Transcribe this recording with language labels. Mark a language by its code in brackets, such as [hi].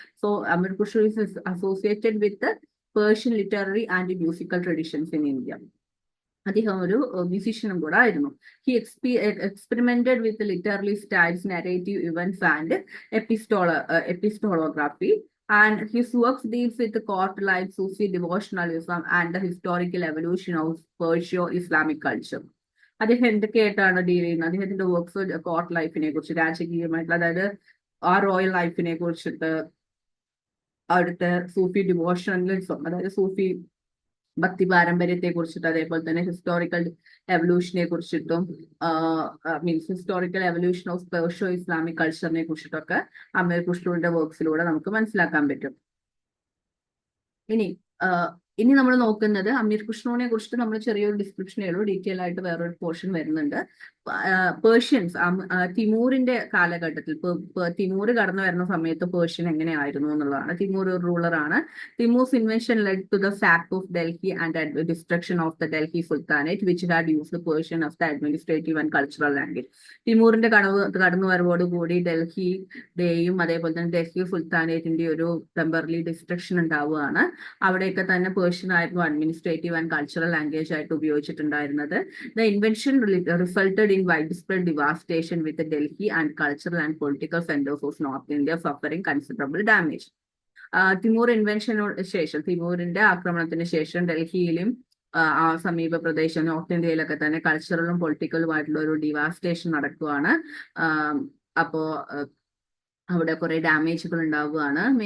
[en] So Amir Khusro is associated with Persian literary and musical traditions in India. [ml] അദ്ദേഹം ഒരു മ്യൂസീഷ്യനും കൂടെ ആയിരുന്നു. [en] He experimented with literary styles, narrative events and epistolography. And his works deals with the court life, Sufi devotionalism and the historical evolution of Perso-Islamic culture. [ml] അദ്ദേഹം എന്തൊക്കെയായിട്ടാണ് deal ചെയ്യുന്നത്? അദ്ദേഹത്തിന്റെ works court ലൈഫിനെ കുറിച്ച്, രാജകീയമായിട്ടുള്ള, അതായത് ആ റോയൽ ലൈഫിനെ കുറിച്ചിട്ട്, അവിടുത്തെ സൂഫി ഡിവോഷണലിസം, അതായത് സൂഫി ഭക്തി പാരമ്പര്യത്തെ കുറിച്ചിട്ട്, അതേപോലെ തന്നെ ഹിസ്റ്റോറിക്കൽ എവല്യൂഷനെ കുറിച്ചിട്ടും, [en] historical evolution of Perso Islamic [ml] കൾച്ചറിനെ കുറിച്ചിട്ടൊക്കെ അമീർ ഖുഷ്രുവിന്റെ വർക്ക്സിലൂടെ നമുക്ക് മനസ്സിലാക്കാൻ പറ്റും. ഇനി ഇനി നമ്മൾ നോക്കുന്നത് അമീർ ഖുഷ്രോനെ കുറിച്ചിട്ട് നമ്മൾ ചെറിയൊരു ഡിസ്ക്രിപ്ഷനേ ഉള്ളൂ, ഡീറ്റെയിൽ ആയിട്ട് വേറൊരു പോർഷൻ വരുന്നുണ്ട്. പേർഷ്യൻസ് തിമൂറിന്റെ കാലഘട്ടത്തിൽ തിമൂർ കടന്നു വരുന്ന സമയത്ത് പേർഷ്യൻ എങ്ങനെയായിരുന്നു എന്നുള്ളതാണ്. തിമൂർ ഒരു റൂളറാണ്. [en] Timur's invention led to the sack of Delhi and destruction of the Delhi sultanate which had used Persian of the administrative and cultural language. [ml] തിമൂറിന്റെ കടന്നു വരവോടുകൂടി ഡൽഹിയുടെയും അതേപോലെ തന്നെ ഡൽഹി സുൽത്താനേറ്റിന്റെ ഒരു ടെമ്പററി ഡിസ്ട്രക്ഷൻ ഉണ്ടാവുകയാണ്. അവിടെയൊക്കെ തന്നെ പേർഷ്യൻ ആയിരുന്നു [en] administrative and cultural language [ml] ആയിട്ട് ഉപയോഗിച്ചിട്ടുണ്ടായിരുന്നത്. [en] The invention resulted in widespread devastation with the Delhi and cultural and political centers of North India suffering considerable damage. [ml] Timur ഇൻവെൻഷനോട് ശേഷം, തിമൂറിന്റെ ആക്രമണത്തിന് ശേഷം ഡൽഹിയിലും ആ സമീപ പ്രദേശം നോർത്ത് ഇന്ത്യയിലൊക്കെ തന്നെ കൾച്ചറലും പൊളിറ്റിക്കലുമായിട്ടുള്ള ഒരു ഡിവാസ്റ്റേഷൻ നടക്കുകയാണ്. അപ്പോ അവിടെ കുറെ ഡാമേജുകൾ ഉണ്ടാവുകയാണ്.